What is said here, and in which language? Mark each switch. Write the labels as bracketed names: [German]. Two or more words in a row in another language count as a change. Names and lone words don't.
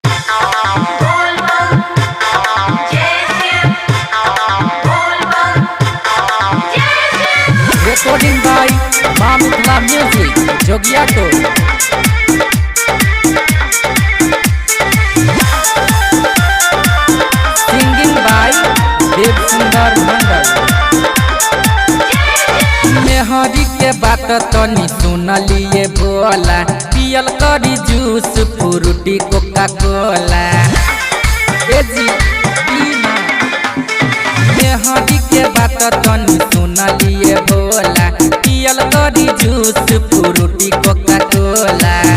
[English] Recording by Mamutla Music, Jogyato. Singing by Dev Sundar Mandal. [Bhojpuri] मेहरी के बात तनी सुनलिए बोला, पियल करी जूस फ्रूटी कोका कोला। मेहरी के बात तनी सुनलिए बोला, पियल करी जूस फ्रूटी कोका कोला।